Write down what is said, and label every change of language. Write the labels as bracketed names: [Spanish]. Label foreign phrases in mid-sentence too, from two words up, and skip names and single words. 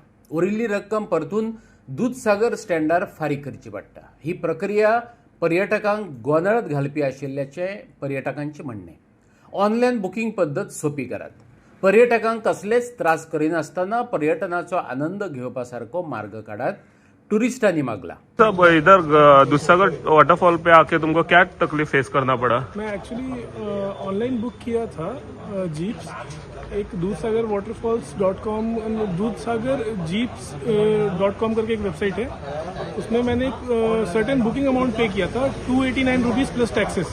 [Konkani] उरिल्ली रक्कम परतून दूधसागर स्टँडार फारीक करची पडटा। ही प्रक्रिया पर्यटकांक गोंधळात घालपी आशिल्ल्याचे पर्यटकांचे म्हणणे। ऑनलाईन बुकिंग पद्धत सोपी करात, पर्यटकांक कसलेच त्रास करिनासतना पर्यटनाचो आनंद घेवपासारको मार्ग काढात, टूरिस्टांनी मागला। [Hindi] सब इधर दूधसागर वाटरफॉल पे आके तुमको क्या तकलीफ फेस करना पड़ा? मैं एक्चुअली ऑनलाइन बुक किया था जीप्स, एक दूधसागर waterfalls.com, दूधसागर jeeps.com करके एक वेबसाइट है, उसमें मैंने एक [English] certain booking amount [Hindi] पे किया था, 289 [English] rupees plus taxes.